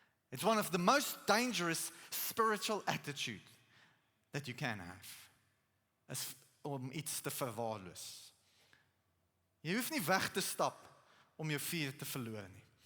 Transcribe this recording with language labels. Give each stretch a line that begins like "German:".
English: It's one of the most dangerous spiritual attitude that you can have.
Afrikaans: Is om iets te verwaarloos. Jy hoef nie weg te stap om jou vuur te verloor nie.